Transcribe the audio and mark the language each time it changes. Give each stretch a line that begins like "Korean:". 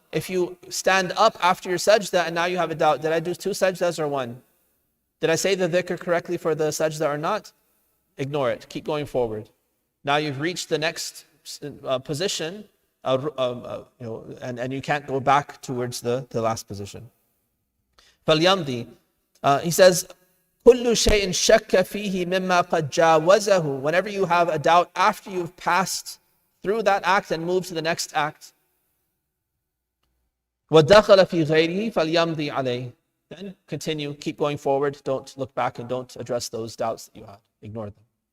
English: If you stand up after your sajda and now you have a doubt, did I do two sajdas or one? Did I say the dhikr correctly for the sajda or not? Ignore it, keep going forward. Now you've reached the next position, and you can't go back towards the last position.
Arabic: فَلْيَمْضِي.
English: He says,
Arabic: كُلُّ شَيْءٍ شَكَّ فِيهِ مِمَّا قَدْ جَاوَزَهُ.
English: Whenever you have a doubt after you've passed through that act and moved to the next act,
Arabic: وَدَخَلَ فِي غَيْرِهِ فَلْيَمْضِي عَلَيْهِ.
English: Then continue, keep going forward, don't look back and don't address those doubts that you have. Ignore them.